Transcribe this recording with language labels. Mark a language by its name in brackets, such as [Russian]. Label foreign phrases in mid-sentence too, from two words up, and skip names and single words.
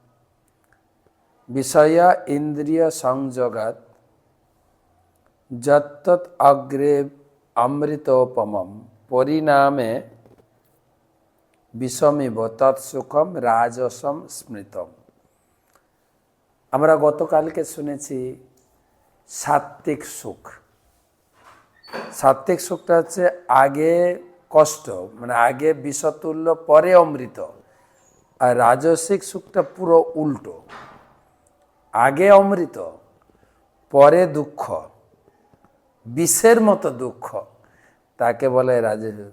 [Sanskrit] विषय इंद्रिय संयोगात् यत्तत् अग्रे अमृतोपमं परिणामे विषमिव तत्सुखम राजसम स्मृतम। [Bangla] আমরা গতকালকে শুনেছি সাত্ত্বিক সুখ। সাত্ত্বিক সুখটা হচ্ছে আগে কষ্ট, মানে আগে বিষতুল্য পরে অমৃত। আর রাজসিক সুখটা পুরো উল্টো, আগে অমৃত পরে দুঃখ, বিষের মতো দুঃখ, তাকে বলে রাজসিক।